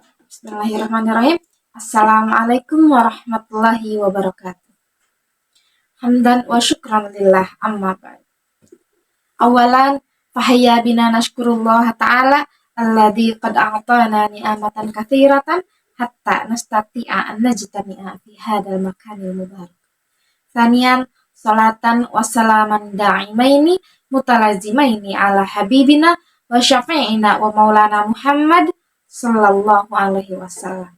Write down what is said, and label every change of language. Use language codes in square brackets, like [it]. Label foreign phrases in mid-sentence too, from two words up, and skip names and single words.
[ar] بسم الله الرحمن الرحيم. السلام عليكم ورحمة الله وبركاته. حمدا وشكرا لله أما بعد. أولا فهيا بنا نشكر الله تعالى الذي قد أعطانا نعما كثيرة حتى نستطيع أن نجتمع في هذا المكان المبارك. ثانيا صلاة وسلاما دائمين متلازمين على حبيبنا وشفيعنا ومولانا محمد صلى الله عليه وسلم.